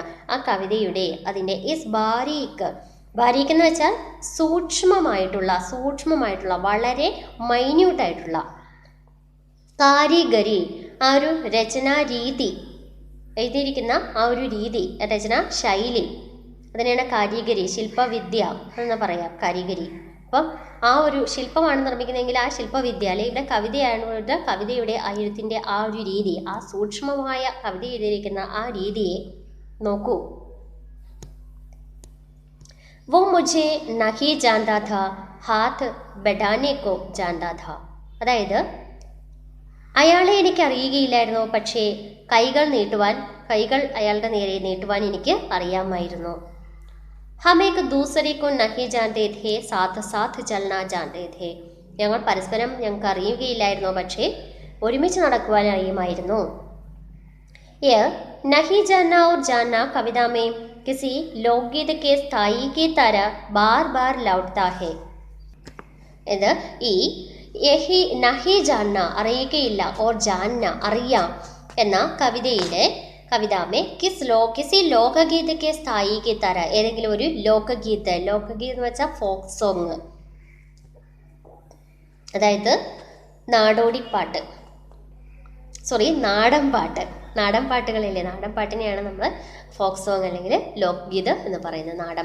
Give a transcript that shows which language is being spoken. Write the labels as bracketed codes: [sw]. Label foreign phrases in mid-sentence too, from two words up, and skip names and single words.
[ml] ആ കവിതയുടെ അതിൻ്റെ ഈസ് ബാരീക്ക്, ബാരീക്ക് എന്ന് വെച്ചാൽ സൂക്ഷ്മമായിട്ടുള്ള വളരെ മൈന്യൂട്ടായിട്ടുള്ള, കാരിഗരി ആ ഒരു രചനാ രീതി, എഴുതിയിരിക്കുന്ന ആ ഒരു രീതി, രചനാ ശൈലി, അതിനെയാണ് കാരിഗരി, ശില്പവിദ്യ എന്ന് പറയാം. കാരിഗരി. അപ്പം ആ ഒരു ശില്പമാണ് നിർമ്മിക്കുന്നതെങ്കിൽ ആ ശില്പവിദ്യ, അല്ലെങ്കിൽ ഇവിടെ കവിതയാണ്, കവിതയുടെ ആ എഴുത്തിൻ്റെ ആ ഒരു രീതി, ആ സൂക്ഷ്മമായ കവിത എഴുതിയിരിക്കുന്ന ആ രീതിയെ നോക്കൂ. [hi] वो मुझे नहीं जानता था, हाथ बढ़ाने को जानता था. [ml] അതായത് അയാളെ എനിക്ക് അറിയുകയില്ലായിരുന്നു, പക്ഷേ കൈകൾ അയാളുടെ നേരെ നീട്ടുവാൻ എനിക്ക് അറിയാമായിരുന്നു. [hi] हम एक दूसरे को नहीं जानते थे, साथ साथ चलना जानते थे. [ml] ഞങ്ങൾ പരസ്പരം ഞങ്ങൾക്ക് അറിയുകയില്ലായിരുന്നു, പക്ഷേ ഒരുമിച്ച് നടക്കുവാൻ അറിയുമായിരുന്നു. [hi] ये नहीं जानना और जानना कविता में किसी लोकगीत के स्थाई की तरह बार बार लौटता है. [ml] ഇത് ഈ [hi] यही नहीं जानना [ml] അറിയുകയില്ല, [hi] और जानना [ml] അറിയാം എന്ന [hi] कविता में किसी लोकगीत के स्थाई की तरह, [ml] ഏതെങ്കിലും ഒരു ലോകഗീത് എന്ന് വെച്ചാൽ [en] folk song, [ml] അതായത് നാടോടിപ്പാട്ട്, നാടൻ പാട്ടുകളില്ലേ, നാടൻ പാട്ടിനെയാണ് നമ്മൾ [en] folk song [ml] അല്ലെങ്കിൽ ലോക്ഗീത് എന്ന് പറയുന്നത്.